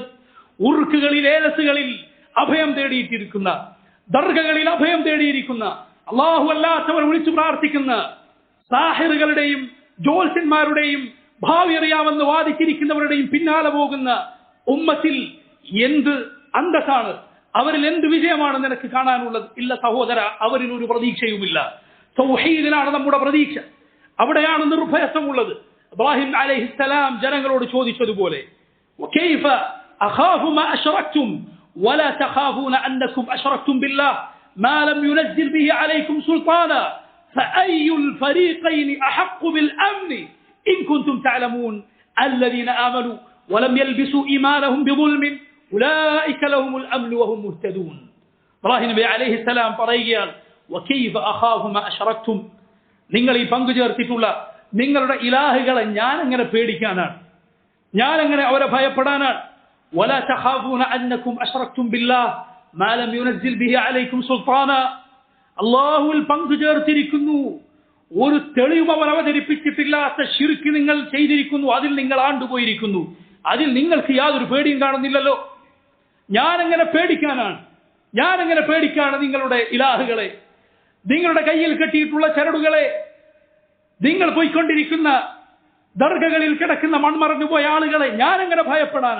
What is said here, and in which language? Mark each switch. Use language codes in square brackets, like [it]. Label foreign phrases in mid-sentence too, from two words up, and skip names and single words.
[ml] ഉറുക്കുകളിൽ, ഏലസുകളിൽ അഭയം തേടിയിട്ടിരിക്കുന്ന, ദർഗകളിൽ അഭയം തേടിയിരിക്കുന്ന, അള്ളാഹു അല്ലാത്തവർ വിളിച്ചു പ്രാർത്ഥിക്കുന്ന സാഹിറുകളുടെയും ജ്യോത്സ്യന്മാരുടെയും ഭാവി അറിയാമെന്ന് വാദിച്ചിരിക്കുന്നവരുടെയും പിന്നാലെ പോകുന്ന ഉമ്മത്തിൽ എന്ത് അന്തസ്സാണ്, അവരിൽ എന്ത് വിജയമാണ് നിനക്ക് കാണാനുള്ളത്? ഇല്ല സഹോദര, അവരിൽ ഒരു പ്രതീക്ഷയുമില്ല. തൗഹീദിലാണ് നമ്മുടെ പ്രതീക്ഷ, അവിടെയാണ് നിർഭയത്വമുള്ളത്. ഇബ്രാഹിം അലൈഹിസ്സലാം ജനങ്ങളോട് ചോദിച്ചതുപോലെ [ar] وكيف أخاف ما أشركتم ولا تخافون أنكم أشركتم بالله ما لم ينزل به عليكم سلطانا فأي الفريقين أحق بالأمن إن كنتم تعلمون الذين آمنوا ولم يلبسوا إيمانهم بظلم أولئك لهم الأمن وهم مهتدون. [ml] ഇബ്രാഹിം നബി അലൈഹിസ്സലാം പറയുകയാണ്, [ar] وكيف أخاف ما أشركتم, [ml] നിങ്ങൾ ഈ പങ്കു ചേർത്തിട്ടുള്ള നിങ്ങളുടെ ഇലാഹുകളെ ഞാൻ എങ്ങനെ പേടിക്കാനാണ്, ഞാൻ എങ്ങനെ അവരെ ഭയപ്പെടാനാണ്? [ar] ولا تخافون أنكم أشركتم بالله ما لم ينزل به عليكم سلطانا, [ml] അല്ലാഹുവിൽ പങ്കു ചേർത്തിരിക്കുന്നു, ഒരു തെളിവും അവർ അവതരിപ്പിച്ചിട്ടില്ലാത്ത ശിർക്ക് നിങ്ങൾ ചെയ്തിരിക്കുന്നു, അതിൽ നിങ്ങൾ ആണ്ടുപോയിരിക്കുന്നു, അതിൽ നിങ്ങൾക്ക് യാതൊരു പേടിയും കാണുന്നില്ലല്ലോ. ഞാനെങ്ങനെ പേടിക്കാണ് നിങ്ങളുടെ ഇലാഹുകളെ, നിങ്ങളുടെ കയ്യിൽ കെട്ടിയിട്ടുള്ള ചരടുകളെ, നിങ്ങൾ പോയിക്കൊണ്ടിരിക്കുന്ന ദർഗകളിൽ കിടക്കുന്ന മൺമറഞ്ഞു പോയ ആളുകളെ ഞാൻ എങ്ങനെ ഭയപ്പെടാനാണ്?